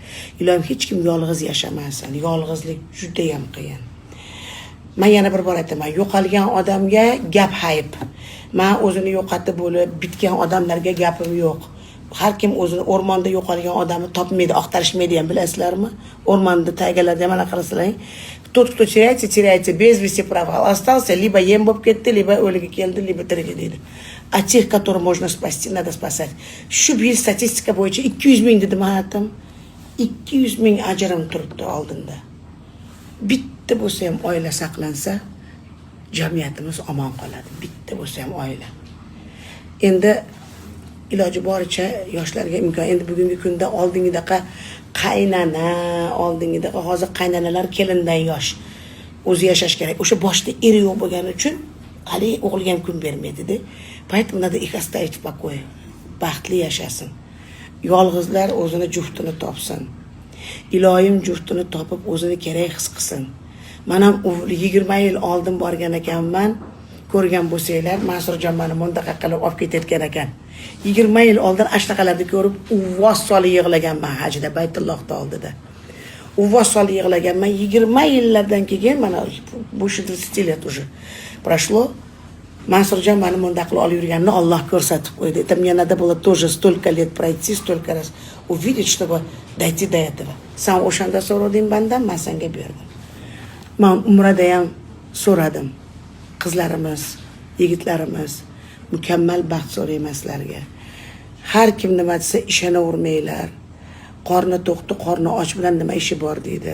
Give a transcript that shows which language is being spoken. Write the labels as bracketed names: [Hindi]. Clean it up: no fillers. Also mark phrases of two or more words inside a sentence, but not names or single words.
[Uzbek] Ilohim hech kim yolg'iz yashamasin. Yolg'izlik juda ham qiyin. Men yana bir bor aytaman, yo'qolgan odamga gap hayb. Men o'zini yo'qotib bo'lib bitgan odamlarga gapim yo'q. Har kim o'zini o'rmonda yo'qolgan odamni topmaydi, oqtarishmaydi ham, bilasizlarmi? O'rmonda taygalarda mana qarasalaring. [Russian] Tut кто теряется без вести пропал. Остался, либо [Uzbek] yem bo'lib ketdi, [Russian] lибо [Uzbek] o'ligi keldi, [Russian] lибо [Uzbek] tirigi deydi. [Russian] А тех, которых можно спасти, надо спасать. [Uzbek] Shu bir statistika bo'yicha 200 ming dedim hayotim. 200 ming ajrim turibdi oldinda. Bitta bo'lsa ham oila saqlansa, jamiyatimiz omon qoladi. Bitta bo'lsa ham oila. Endi iloji boricha yoshlarga imkon. Endi bugungi kunda oldingidaqa qaynana, oldingidaqa hozir qaynanalar kelindan yosh. O'zi yashash kerak. O'sha boshda eri yo'q bo'lgani uchun hali o'g'liga ham kun bermaydi-da. [Russian] Поэтому надо их оставить в покое. [Uzbek] Baxtli yashasin. Yolg'izlar o'zini juftini topsin. Iloyim juftini topib o'zini kerak his qilsin. Men ham 20 yil oldin borgan ekanman. Ko'rgan bo'lsanglar, Mansurjon meni bundaqa qilib olib ketayotgan ekan. 20 yil oldin ashtaqalarni ko'rib, uvvos solib yig'laganman hajda Baytullohda oldida. Uvvos solib yig'laganman. 20 yillardan keyin mana bu 30 yil [Russian] уже прошло. [Uzbek] Mansurjon meni bunda qilib olib yurganini Alloh ko'rsatib qo'ydi. [Russian] Это мне надо было тоже столько лет пройти, столько раз увидеть, чтобы дойти до этого. [Uzbek] Sen o'shanda so'rading bandan, men senga berdim. Men umrada ham so'radim. Qizlarimiz, yigitlarimiz mukammal baxt so'rayman sizlarga. Har kim nima desa ishonavermanglar. Qorni to'qdi, qorni och bilan nima ishi bor deydi.